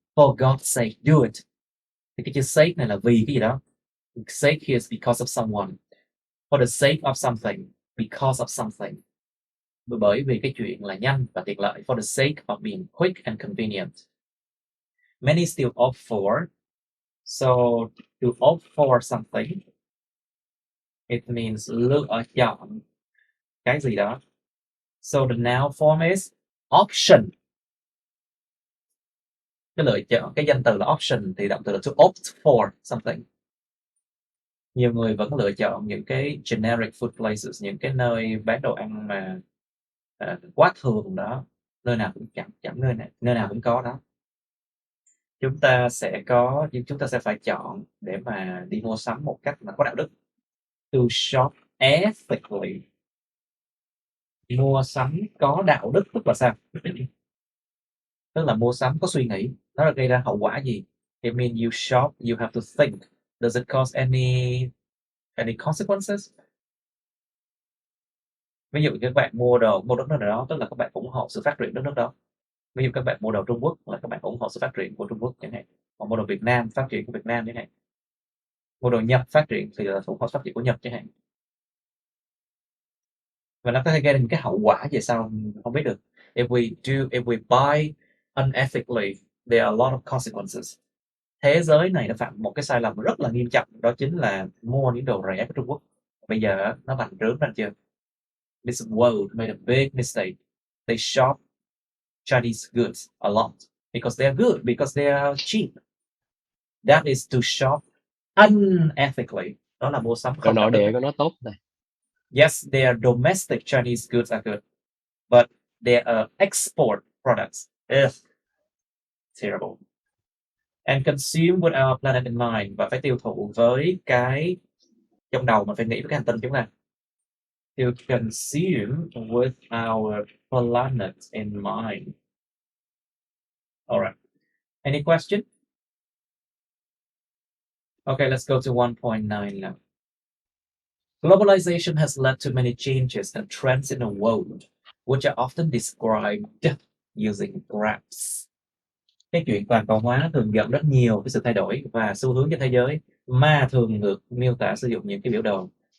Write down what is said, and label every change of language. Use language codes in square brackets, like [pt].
[en] For God's sake, do it. [vi] Thì cái chữ sake này là vì cái gì đó. [en] Sake here is because of someone. For the sake of something, because of something. [vi] Bởi vì cái chuyện là nhanh và tiện lợi. [en] For the sake of being quick and convenient. Many still opt for. So to opt for something, it means [vi] lựa chọn cái gì đó. [en] So the noun form is option. [vi] Cái lựa chọn, cái danh từ là option thì động từ là to opt for something. Nhiều người vẫn lựa chọn những cái [en] generic food places, [vi] những cái nơi bán đồ ăn mà quá thường đó, nơi nào cũng chẳng nơi nào cũng có đó. chúng ta sẽ phải chọn để mà đi mua sắm một cách mà có đạo đức. [en] To shop ethically. [vi] Mua sắm có đạo đức tức là sao? Tức là mua sắm có suy nghĩ. Nó là gây ra hậu quả gì? [en] It means you shop, you have to think. Does it cause any consequences? [vi] Ví dụ như các bạn mua đất nước nào đó, tức là các bạn ủng hộ sự phát triển đất nước đó. Ví dụ các bạn mua đồ Trung Quốc là các bạn ủng hộ sự phát triển của Trung Quốc chẳng hạn. Còn mua đồ Việt Nam, phát triển của Việt Nam chẳng hạn. Mua đồ Nhật phát triển thì là ủng hộ phát triển của Nhật chẳng hạn. Và nó có thể gây ra những cái hậu quả về sau không biết được. [en] If we buy unethically, there are a lot of consequences. [vi] Thế giới này nó phạm một cái sai lầm rất là nghiêm trọng, đó chính là mua những đồ rẻ của Trung Quốc. Bây giờ nó bành trướng ra chưa? [en] This world made a big mistake. They shop Chinese goods a lot because they are good, because they are cheap. That is to shop unethically. [vi] Đó là mua sắm Đồ không đạo nội đức. địa của nó tốt này. [en] Yes, their domestic Chinese goods are good, but they are export products. Ugh, terrible. And consume with our planet in mind. [vi] Và phải tiêu thụ với cái trong đầu mình phải nghĩ với cái hành tinh chúng ta. [en] To consume with our planet in mind. All right. Any question? Okay, let's go to 1.9 now. Globalization has led to many changes and trends in the world, which are often described using graphs. [vi] Cái chuyện toàn cầu hóa thường dẫn rất nhiều cái sự thay đổi và xu hướng trên thế giới mà thường được miêu tả sử dụng những cái biểu đồ.